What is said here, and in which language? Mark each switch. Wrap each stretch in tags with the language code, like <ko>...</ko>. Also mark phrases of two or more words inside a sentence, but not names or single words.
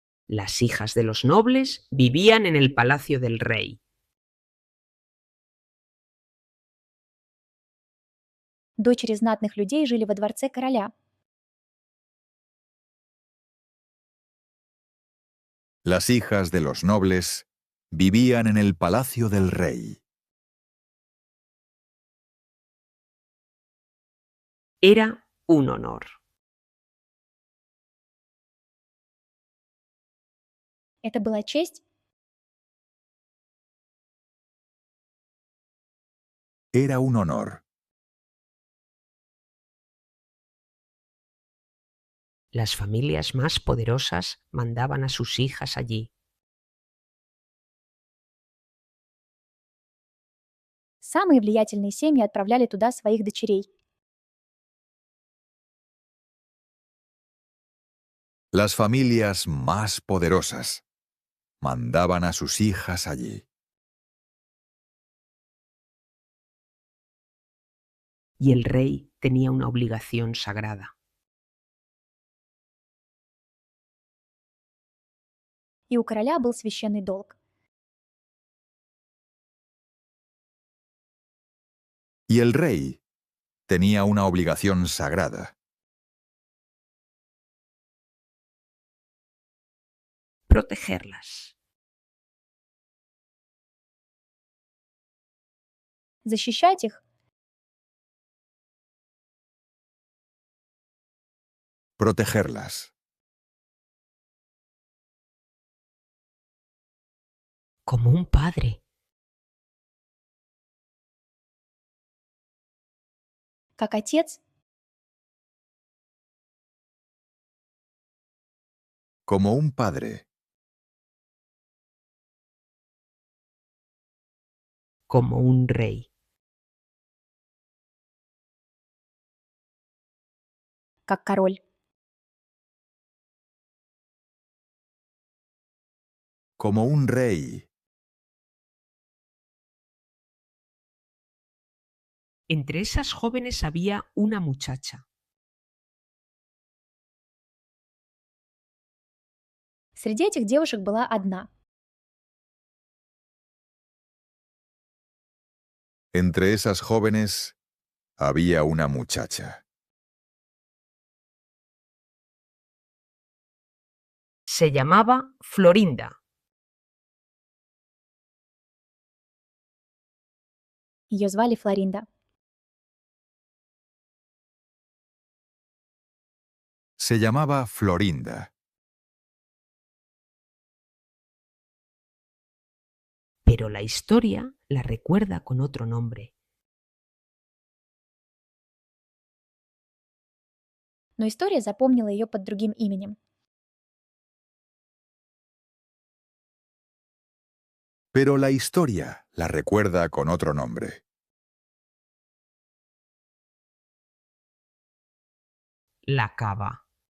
<es>Las hijas de los nobles vivían en el palacio del rey.</es> <ru>Дочери знатных людей жили во дворце короля.</ru> <es>Las hijas de los nobles vivían en el palacio del rey. Era un honor.</es> <ru>Это была честь?</ru> <es>Era un honor. Las familias más poderosas mandaban a sus hijas allí.</es> <ru>Самые влиятельные семьи отправляли туда своих дочерей.</ru> <es>Las familias más poderosas mandaban a sus hijas allí. Y el rey tenía una obligación sagrada.</es> <ru>И у короля был священный долг.</ru> <es>Y el rey tenía una obligación sagrada. Protegerlas.</es> <ru>Защищать их?</ru> <es>Protegerlas. Como un padre.</es> <ru>Как отец?</ru> <es>Como un padre. Como un rey.</es> <ru>Как король.</ru> <es>Como un rey. Entre esas jóvenes había una muchacha.</es> <ru>Среди этих девушек была одна.</ru> <es>Entre esas jóvenes había una muchacha. Se llamaba Florinda.</es> <ru>Ее звали Флоринда.</ru> <es>Se llamaba Florinda. Pero la historia la recuerda con otro nombre.</es> <ru>Но история запомнила ее под другим именем.</ru> <es>Pero la historia la recuerda con otro nombre. La cava.</es>